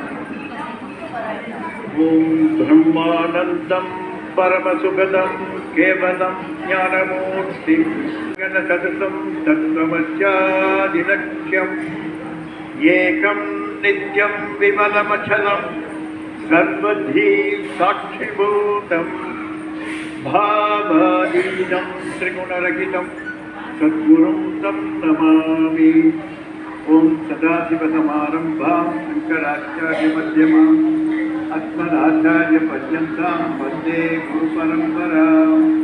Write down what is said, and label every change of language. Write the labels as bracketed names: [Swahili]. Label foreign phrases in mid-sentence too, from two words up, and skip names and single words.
[Sanskrit] ॐ ब्रह्मानन्दं परमसुखदं केवलं ज्ञानमूर्तिं गगनसदृशं तत्त्वमस्यादिलक्ष्यम् एकं नित्यं विमलमचलं सर्वधी साक्षिभूतं भावादीनं त्रिगुणरहितं सद्गुरुं तं नमामि। ओं सदाशिवसमारम्भां शङ्कराचार्यमध्यमाम् अस्मदाचार्यपर्यन्तां वन्दे गुरुपरम्परां।